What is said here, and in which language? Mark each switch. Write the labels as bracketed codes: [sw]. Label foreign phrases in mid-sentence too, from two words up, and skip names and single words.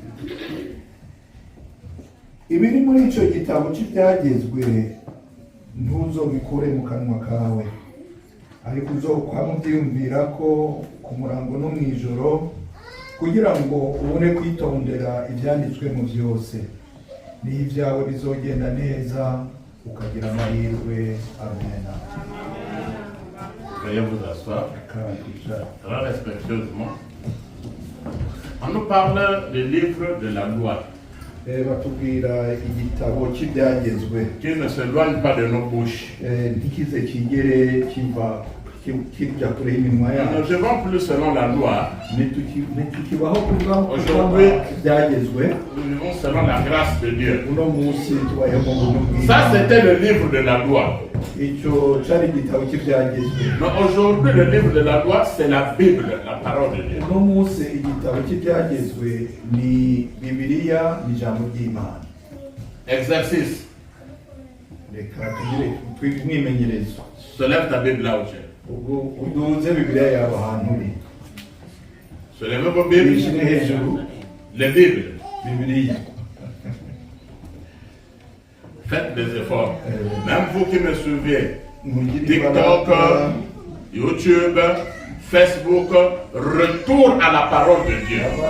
[rn] Ibiri muri icyo gitabo cy'ibyagezwe ntuzobikure mu kanwa kawe, ariko uzokwama ubyiyumvira ko ku murango no mu ijoro, kugira ngo ubone kwitondera ibyanditswe mu byose, n'ibyawe bizogenda neza ukagira amahirwe. Amen. [fr] Veuillez vous asseoir. Très respectueusement. On nous parle du livre de la loi. [rn] Batubwira igitabo cy'ibyagezwe [fr] qui ne s'éloigne pas de nos bouches. [rn] Ntikize kigere kiva kijya kure y'iminwa yacu. [fr] Nous ne vivons plus selon la loi. [rn] Ntitukibaho kuvuga aujourd'hui ibyagezwe. [fr] Nous vivons selon la grâce de Dieu. [rn] Uno munsi tubayeho mu buntu bw'Imana. [fr] Ça c'était le livre de la loi. [rn] Icyo cyari igitabo cy'ibyagezwe. [fr] Mais aujourd'hui le livre de la loi c'est la Bible, la parole de Dieu. [rn] Uno munsi igitabo cy'ibyagezwe ni Bibiliya, ni ijambo ry'Imana. [fr] Exercice. [rn] Reka tugire umwimenyerezo. [fr] Soulève ta Bible là où tu es. [rn] Uduze Bibiliya yawe ahantu uri. [fr] Soulève vos Bibles. Les Bibles. [rn] Bibiliya. [fr] Faites des efforts. Même vous qui me suivez, TikTok, YouTube, Facebook, retour à la parole de Dieu.